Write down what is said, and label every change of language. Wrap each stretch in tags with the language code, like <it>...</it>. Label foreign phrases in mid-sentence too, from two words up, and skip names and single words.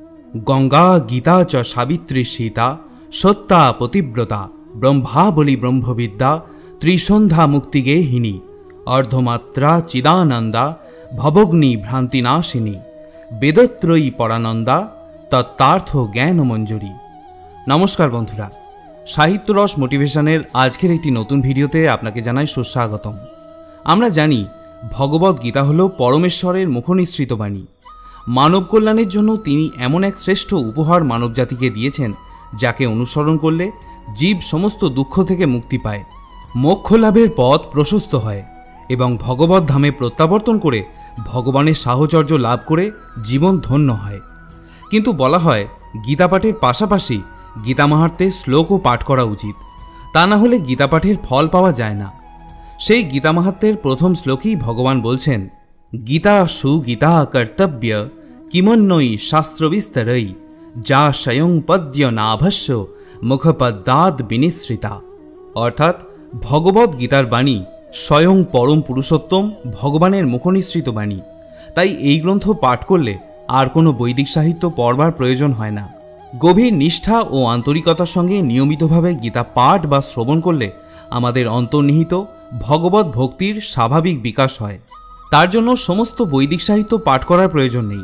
<sa>गंगा गीता च सावित्री सीता सत्ता पतिव्रता ब्रह्मावली ब्रह्मविद्या त्रिसंध्या मुक्तिगेहिनी अर्धमात्रा चिदानंदा भवग्नि भ्रांतिनाशिनी वेदत्रयी परानंदा तत्तार्थ ज्ञान मंजूरी।</sa> <bn>নমস্কার বন্ধুরা, সাহিত্য রস মোটিভেশনের আজকের একটি নতুন ভিডিওতে আপনাকে জানাই সুস্বাগতম। আমরা জানি ভগবদ গীতা হলো পরমেশ্বরের মুখনিঃসৃত বাণী। মানব কল্যাণের জন্য তিনি এমন এক শ্রেষ্ঠ উপহার মানব জাতিকে দিয়েছেন যাকে অনুসরণ করলে জীব সমস্ত দুঃখ থেকে মুক্তি পায়, মোক্ষ লাভের পথ প্রশস্ত হয় এবং ভগবৎ ধামে প্রত্যাবর্তন করে ভগবানের সাহচর্য লাভ করে জীবন ধন্য হয়। কিন্তু বলা হয় গীতা পাঠের পাশাপাশি গীতা মাহাত্ম্যের শ্লোকও পাঠ করা উচিত, তা না হলে গীতা পাঠের ফল পাওয়া যায় না। সেই গীতা মাহাত্ম্যের প্রথম শ্লোকেই ভগবান বলছেন,</bn> <sa>गीता सुगीता कर्तव्य किमन्यै शास्त्रविस्तरै जा स्वयं पद्य नाभस्य मुखपद्माद विनिश्रिता।</sa> <bn>অর্থাৎ ভগবৎ গীতার বাণী স্বয়ং পরম পুরুষোত্তম ভগবানের মুখনিঃসৃত বাণী, ताई এই গ্রন্থ পাঠ করলে আর কোনো বৈদিক সাহিত্য পড়বার প্রয়োজন হয় না। গভীর নিষ্ঠা ও আন্তরিকতার সঙ্গে নিয়মিতভাবে গীতা পাঠ বা শ্রবণ করলে আমাদের অন্তর্নিহিত ভগবত ভক্তির স্বাভাবিক বিকাশ হয়। তার জন্য সমস্ত বৈদিক সাহিত্য পাঠ করার প্রয়োজন নেই।</bn>